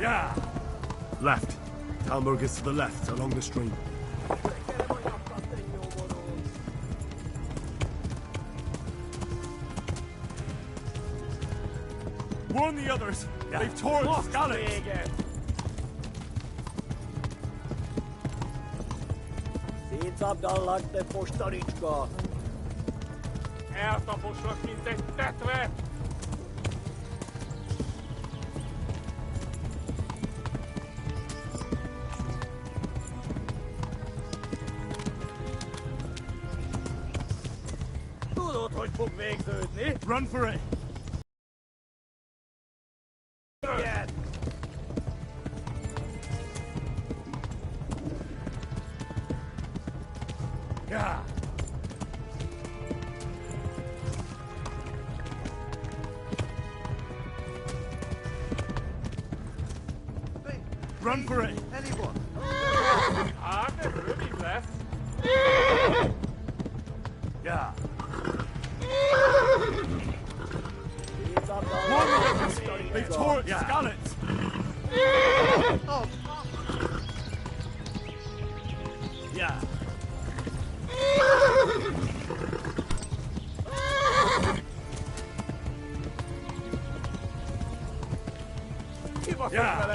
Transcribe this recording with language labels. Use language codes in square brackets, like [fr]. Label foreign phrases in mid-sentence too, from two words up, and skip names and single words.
[hu] Ja. [en] Left. Talmberg is to the left, along the stream. Warn the others! [hu] Ja. [en] They've torn [hu] Most [en] Scarlet! [hu] vége. Szétszabdallak, te postaricska. Eltaposlak, mint egy tetvet! Tudod, hogy fog végződni? [en] Run for it! [hu] Igen. [en] Yeah! Run for it! Anyone? [hu] Hát, ez rövid lesz! [en] Yeah! [hu] Szétszabdallak, [en] Warn the [hu] te [en] others! [hu] postaricska. [en] They've torn Scarlet! Yeah! [hu] Kibaszott Ja. veled.